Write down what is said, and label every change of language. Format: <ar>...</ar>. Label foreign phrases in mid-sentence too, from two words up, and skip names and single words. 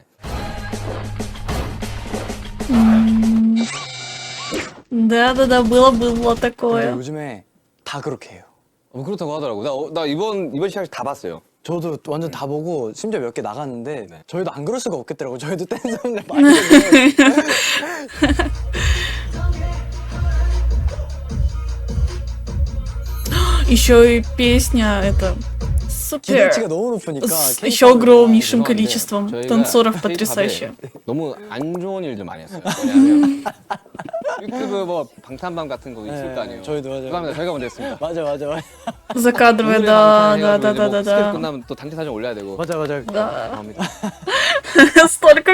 <ru>Да-да-да, было</ru> <ko>근데</ko> <ru>такое.</ru> <ko>요즘에 다 그렇게 해요. 그렇다고 하더라고. 나 이번 시상식 다 봤어요. 저도 완전 다 보고 심지어 몇 개 나갔는데 네. 저희도 안 그럴 수가 없겠더라고요. 저희도 댄서인데 많이 했는데</ko> <ru>Еще и песня это супер.</ru> <ko>기대치가 너무 높으니까</ko> <ru>С еще огромнейшим количеством</ru> <ko>저희가</ko> <ru>танцоров</ru> <ko>K-팝에</ko> <ru>потрясающе.</ru> <ko>너무 안 좋은 일들 많이 했어요. 왜냐하면 유튜브 뭐 방탄밤 같은 거 있을 거 아니에요. 저희도 맞아요. 그다음에 저희가 먼저 했습니다. 맞아.</ko> <ru>Закадровая,</ru> <ko>오늘의</ko> <ru>да,</ru> <ko>방탄</ko> <ru>да,</ru> <ko>해가지고</ko> <ru>да,</ru> <ko>이제</ko> <ru>да,</ru> <ko>뭐 스케줄</ko> <ru>да.</ru> <ko>끝나면 또 단체 사진 올려야 되고. 맞아. 감사합니다.</ko> <ru>Столько</ru>